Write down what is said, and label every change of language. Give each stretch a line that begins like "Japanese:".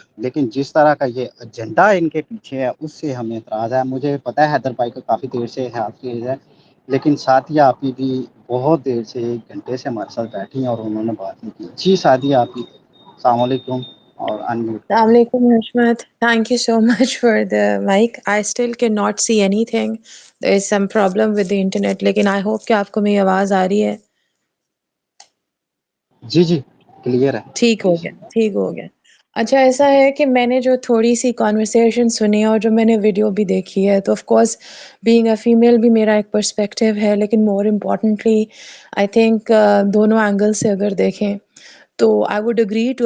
Urdu: لیکن جس طرح کا یہ ایجنڈا ان کے پیچھے ہے اس سے ہمیں اعتراض ہے. مجھے پتہ ہے حیدر بھائی کو کافی دیر سے ہے، آپ کی ہے، لیکن ساتھیہ آپ بھی بہت دیر سے 1 گھنٹے سے ہمارے ساتھ بیٹھی ہیں اور انہوں نے بات نہیں کی. جی ساتھیہ آپ، السلام علیکم اور unmute.
English: Assalamualaikum, Hashmat. Thank you so much for the mic. I still cannot see anything. There is some problem with the internet.
Urdu: لیکن
English: I hope
Urdu: کہ آپ کو میری آواز آ رہی ہے. جی کلیئر ہے. ٹھیک ہو گیا. اچھا ایسا ہے کہ میں نے جو تھوڑی سی کانورسیشن سنی اور جو میں نے ویڈیو بھی دیکھی ہے، تو
English: of course being a female
Urdu: بھی میرا ایک پرسپیکٹیو ہے، لیکن
English: more importantly I think
Urdu: دونوں اینگل سے اگر دیکھیں تو
English: I would agree to.